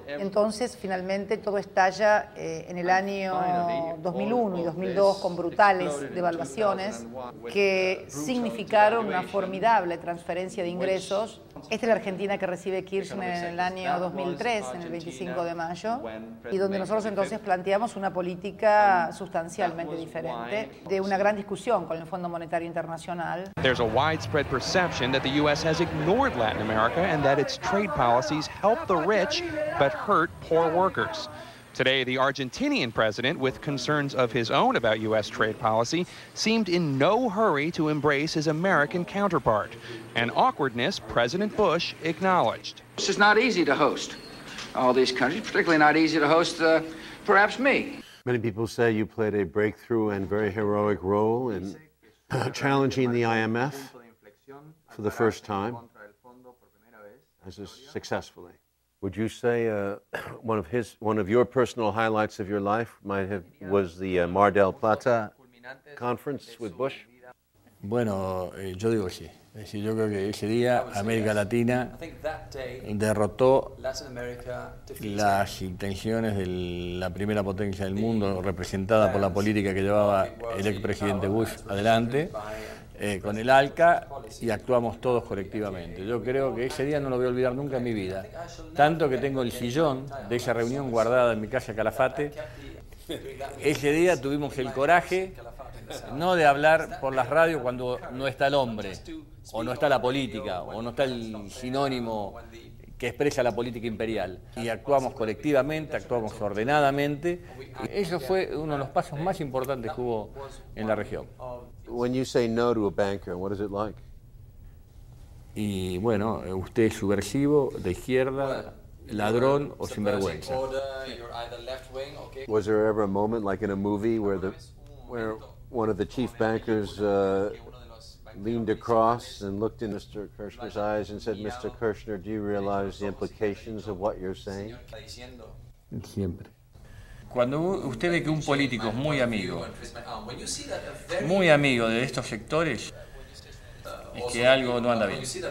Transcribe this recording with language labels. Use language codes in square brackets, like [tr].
[es] Entonces, finalmente, todo estalla en el año 2001 y 2002 con brutales devaluaciones que significaron una formidable transferencia de ingresos. Esta es la Argentina que recibe Kirchner en el año 2003, en el 25 de mayo, y donde nosotros entonces planteamos una política sustancialmente diferente, de una gran discusión con el Fondo Monetario Internacional. [en] There's a widespread perception that the U.S. has ignored Latin America and that its trade policies help the rich but hurt poor workers. Today, the Argentinian president, with concerns of his own about U.S. trade policy, seemed in no hurry to embrace his American counterpart, an awkwardness President Bush acknowledged. It's just not easy to host all these countries, particularly not easy to host perhaps me. Many people say you played a breakthrough and very heroic role in challenging the IMF for the first time, successfully. Would you say one of your personal highlights of your life was the Mar del Plata conference with Bush? [es] Bueno, yo digo sí. Es decir, yo creo que ese día América Latina derrotó las intenciones de la primera potencia del mundo, representada por la política que llevaba el expresidente Bush adelante, con el ALCA, y actuamos todos colectivamente. Yo creo que ese día no lo voy a olvidar nunca en mi vida. Tanto que tengo el sillón de esa reunión guardada en mi casa Calafate. Ese día tuvimos el coraje no de hablar por las radios cuando no está el hombre, o no está la política, o no está el sinónimo que expresa la política imperial. Y actuamos colectivamente, actuamos ordenadamente. Eso fue uno de los pasos más importantes que hubo en la región. [en] When you say no to a banker, what is it like? [es] Y bueno, usted es subversivo, de izquierda, ladrón o sinvergüenza. [en] Was there ever a moment, like in a movie, where one of the chief bankers leaned across and looked in Mr. Kirchner's eyes and said, "Mr. Kirchner, do you realize the implications of what you're saying?" [es] Siempre. Cuando usted ve que un político es muy amigo de estos sectores, es que algo no anda bien.